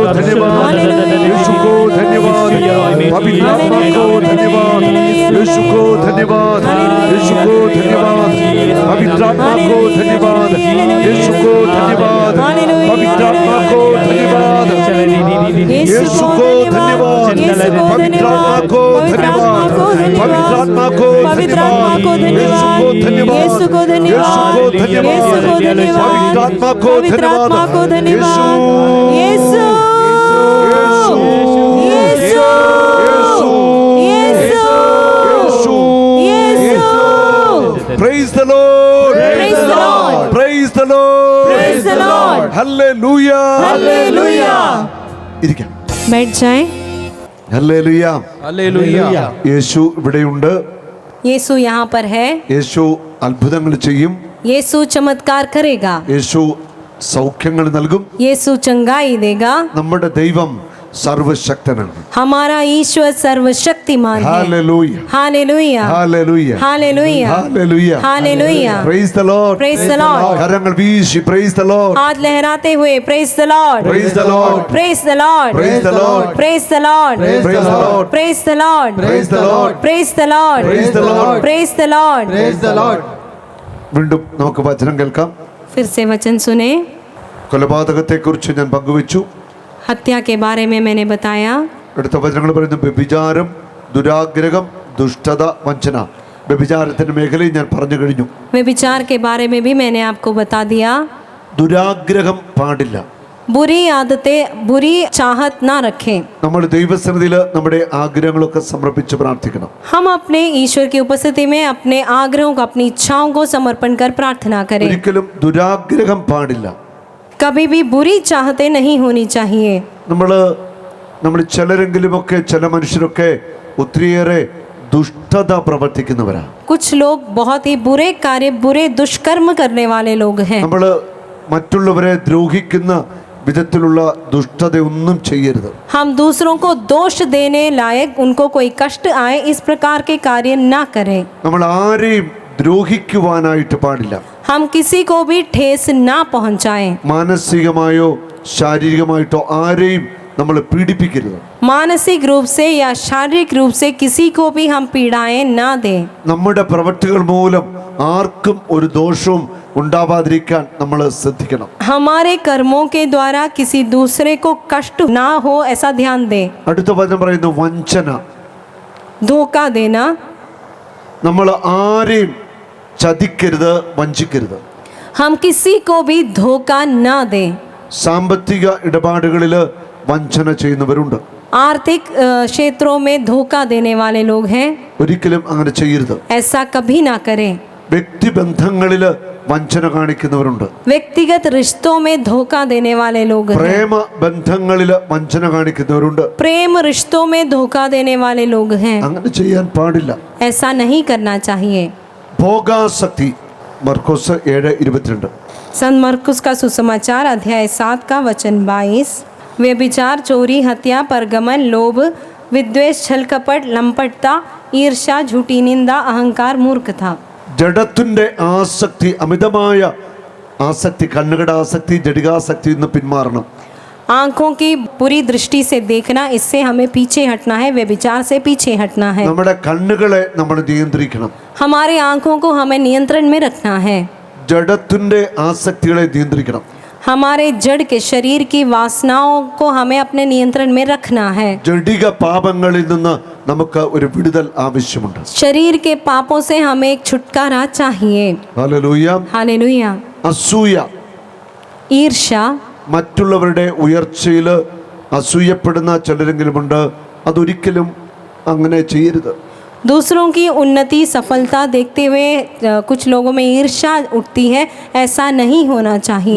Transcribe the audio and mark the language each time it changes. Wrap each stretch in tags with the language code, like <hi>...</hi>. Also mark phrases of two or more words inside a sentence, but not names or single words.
<hi>धन्यवाद यीशु को धन्यवाद पवित्र आत्मा को धन्यवाद यीशु को धन्यवाद यीशु को धन्यवाद पवित्र आत्मा को धन्यवाद यीशु को धन्यवाद पवित्र आत्मा को धन्यवाद यीशु को धन्यवाद पवित्र आत्मा को धन्यवाद पवित्र आत्मा को धन्यवाद यीशु को धन्यवाद यीशु को धन्यवाद पवित्र आत्मा को धन्यवाद यीशु यीशु यीशु यीशु</hi> <en>Praise the Lord Praise the Lord Praise the Lord Praise the Lord Hallelujah Hallelujah</en> <ml>ഇരിക്കാം</ml> <hi>बैठ जाएं</hi> <ml>ഹല്ലേലൂയ ഹല്ലേലൂയ യേശു ഇവിടെയുണ്ട്</ml> <hi>यीशु यहाँ पर है</hi> <ml>യേശു അത്ഭുതങ്ങൾ ചെയ്യും</ml> <hi>यीशु चमत्कार करेगा</hi> <ml>യേശു സൗഖ്യങ്ങൾ നൽകും</ml> <hi>यीशु चंगाई देगा</hi> <ml>നമ്മുടെ ദൈവം സർവശക്തനാണ്</ml> <hi>हमारा ईश्वर सर्वशक्तिमान है</hi> <ml>ഹല്ലേലൂയ</ml> <hi>हालेलुया</hi> <ml>ഹല്ലേലൂയ</ml> <hi>हालेलुया</hi> <ml>ഹല്ലേലൂയ</ml> <hi>हालेलुया</hi> <en>Praise the Lord Praise the Lord.</en> <ml>കരങ്ങൾ വീശി</ml> <en>Praise the Lord</en> <hi>हाथ लहराते हुए</hi> <en>Praise the Lord Praise the Lord Praise the Lord Praise the Lord Praise the Lord Praise the Lord Praise the Lord Praise the Lord Praise the Lord Praise the Lord. Praise the Lord Praise the Lord.</en> <ml>വീണ്ടും നമുക്ക് വചനം കേൾക്കാം</ml> <hi>फिर से वचन सुने</hi> <ml>കൊലപാതകത്തെക്കുറിച്ച് ഞാൻ പങ്കുവച്ചു</ml> <hi>हत्या के बारे में मैंने बताया।</hi> <ml>അടുത്ത വചനങ്ങൾ പറയുന്നു വ്യഭിചാരം, ദുരാഗ്രഹം, ദുഷ്ടത, വഞ്ചന. വ്യഭിചാരത്തിന്റെ മേഖലയിൽ ഞാൻ പറഞ്ഞു കഴിഞ്ഞു.</ml> <hi>व्यभिचार के बारे में भी मैंने आपको बता दिया।</hi> <ml>ദുരാഗ്രഹം പാടില്ല.</ml> <hi>बुरी आदतें, बुरी चाहत ना रखें।</hi> <ml>നമ്മൾ ദൈവസന്നിധിയിൽ നമ്മുടെ ആഗ്രഹങ്ങളൊക്കെ സമർപ്പിച്ച് പ്രാർത്ഥിക്കണം.</ml> <hi>हम अपने ईश्वर की उपस्थिति में अपने आग्रहों को, अपनी इच्छाओं को समर्पण कर प्रार्थना करें।</hi> <ml>ഒരിക്കലും ദുരാഗ്രഹം പാടില്ല.</ml> <hi>कभी भी बुरी चाहतें नहीं होनी चाहिए।</hi> <ml>നമ്മൾ ചിലരെങ്കിലുമൊക്കെ ചില മനുഷ്യരൊക്കെ ഒത്തിരിയേറെ ദുഷ്ടത പ്രവർത്തിക്കുന്നവരാ.</ml> <hi>कुछ लोग बहुत ही बुरे कार्य, बुरे दुष्कर्म करने वाले लोग हैं।</hi> <ml>നമ്മൾ മറ്റുള്ളവരെ ദ്രോഹിക്കുന്ന വിധത്തിലുള്ള ദുഷ്ടതയൊന്നും ചെയ്യരുത്.</ml> <hi>हम दूसरों को दोष देने लायक, उनको कोई कष्ट आए, इस प्रकार के कार्य ना करें।</hi> <ml>നമ്മൾ ആരെയും ദ്രോഹിക്കുവാനായിട്ട് പാടില്ല.</ml> <hi>हम किसी को भी ठेस ना पहुंचाएं।</hi> <ml>മാനസികമായോ ശാരീരികമായിട്ടോ ആരെയും നമ്മൾ പീഡിപ്പിക്കരുത്.</ml> <hi>मानसिक रूप से या शारीरिक रूप से किसी को भी हम पीड़ाएं ना दें।</hi> <ml>നമ്മുടെ പ്രവൃത്തികൾ മൂലം ആർക്കും ഒരു ദോഷവും ഉണ്ടാവാതിരിക്കാൻ നമ്മൾ ശ്രദ്ധിക്കണം.</ml> <hi>हमारे कर्मों के द्वारा किसी दूसरे को कष्ट ना हो, ऐसा ध्यान दें।</hi> <ml>അടുത്ത വചനം പറയുന്നു വഞ്ചന.</ml> <hi>धोखा देना,</hi> <ml>നമ്മൾ ആരെയും ചതിക്കരുത്, വഞ്ചിക്കരുത്.</ml> <hi>हम किसी को भी धोखा ना दें।</hi> <ml>സാമ്പത്തിക ഇടപാടുകളിൽ വഞ്ചന ചെയ്യുന്നവരുണ്ട്.</ml> <hi>आर्थिक क्षेत्रों में धोखा देने वाले लोग हैं,</hi> <ml>ഒരിക്കലും അങ്ങനെ ചെയ്യരുത്.</ml> <hi>ऐसा कभी ना करें।</hi> <ml>വ്യക്തിബന്ധങ്ങളിൽ വഞ്ചന കാണിക്കുന്നവരുണ്ട്.</ml> <hi>व्यक्तिगत रिश्तों में धोखा देने वाले लोग हैं,</hi> <ml>പ്രേമ ബന്ധങ്ങളിൽ വഞ്ചന കാണിക്കുന്നവരുണ്ട്.</ml> <hi>प्रेम रिश्तों में धोखा देने वाले लोग हैं,</hi> <ml>അങ്ങനെ ചെയ്യാൻ പാടില്ല.</ml> <hi>ऐसा नहीं करना चाहिए।</hi> <ml>ഭോഗാസക്തി, മർക്കോസ് 7:22.</ml> <hi>संत मरकुस का सुसमाचार अध्याय 7 का वचन 22। व्यभिचार, चोरी, हत्या, परगमन, लोभ, विद्वेष, छल कपट, लंपटता, ईर्ष्या, झूठी निंदा, अहंकार, मूर्खता।</hi> <ml>ജഡത്തിന്റെ ആസക്തി, അമിതമായ ആസക്തി, കണ്ണുകളുടെ ആസക്തി, ജഡികാസക്തി നിന്ന് പിന്മാറണം.</ml> <hi>आंखों की बुरी दृष्टि से देखना, इससे हमें पीछे हटना है, व्यभिचार से पीछे हटना है।</hi> <ml>നമ്മുടെ കണ്ണുകളെ നമ്മൾ നിയന്ത്രിക്കണം.</ml> <hi>हमारे आंखों को हमें नियंत्रण में रखना है।</hi> <ml>ജഡത്തിന്റെ ആസക്തികളെ നിയന്ത്രിക്കണം.</ml> <hi>हमारे जड़ के शरीर की वासनाओं को हमें अपने नियंत्रण में रखना है।</hi> <ml>ജഡിക പാപങ്ങളിൽ നിന്ന് നമുക്ക് ഒരു വിടുതൽ ആവശ്യമുണ്ട്.</ml> <hi>शरीर के पापों से हमें एक छुटकारा चाहिए।</hi> <ml>ഹല്ലേലൂയ.</ml> <hi>हालेलुया।</hi> <ml>അസൂയ,</ml> <hi>ईर्ष्या,</hi> <ml>മറ്റുള്ളവരുടെ ഉയർച്ചയിൽ അസൂയപ്പെടുന്ന ചിലരെങ്കിലുമുണ്ട്. അതൊരിക്കലും അങ്ങനെ ചെയ്യരുത്.</ml> <hi>दूसरों की उन्नति, सफलता देखते हुए कुछ लोगों में ईर्ष्या उठती है, ऐसा नहीं होना चाहिए।</hi>